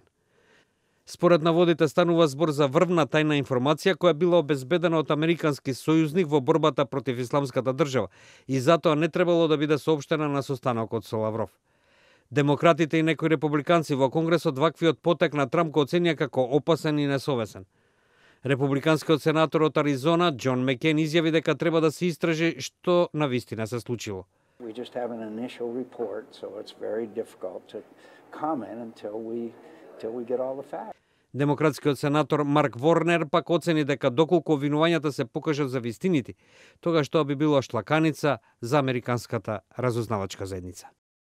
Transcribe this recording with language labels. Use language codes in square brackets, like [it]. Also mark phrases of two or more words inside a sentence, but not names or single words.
[mk] Според наводите станува збор за врвна тајна информација која била обезбедена од американски сојузник во борбата против Исламската држава и затоа не требало да биде соопштена на состанокот со Лавров. Демократите и некои републиканци во Конгресот ваквиот потек на Трамп го оценија како опасен и несовесен. Републиканскиот сенатор од Аризона Џон Мекен изјави дека треба да се истражи што навистина се случило. [en] We just have an initial report, so it's very difficult to comment until we get all the facts. [mk] Демократскиот сенатор Марк Ворнер пак оцени дека доколку обвинувањата се покажат за вистините, тогаш тоа би било шлаканица за американската разузнавачка заедница.